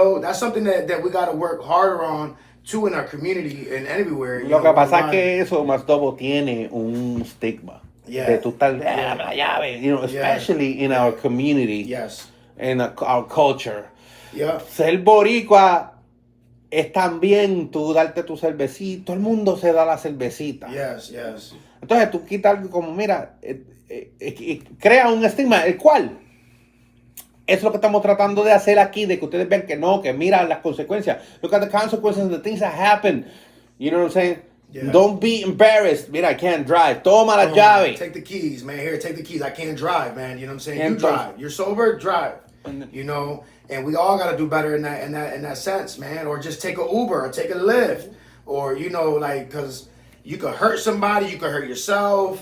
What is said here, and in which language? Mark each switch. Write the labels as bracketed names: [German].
[English] That's something that we got to work harder on too in our community and everywhere. [Spanish] Lo que pasa es que eso, Mas Double, tiene un stigma. De tú estar, la llave, [English] especially in our community, in our culture. [Spanish] Ser boricua es también tú darte tu cervecita. Todo el mundo se da la cervecita. Entonces tú quitas como, mira, crea un estigma, el cual es lo que estamos tratando de hacer aquí, de que ustedes vean que no, que mira las consecuencias. [English] Look at the consequences of the things that happen. You know what I'm saying? Yeah. Don't be embarrassed. [Spanish] Mira, [English] I can't drive. [Spanish] Toma la llave. [English] Take the keys, man. Here, take the keys. I can't drive, man. You know what I'm saying? You drive. You're sober, drive. And we all got to do better in that sense, man. Or just take an Uber or take a Lyft, or because you could hurt somebody, you could hurt yourself.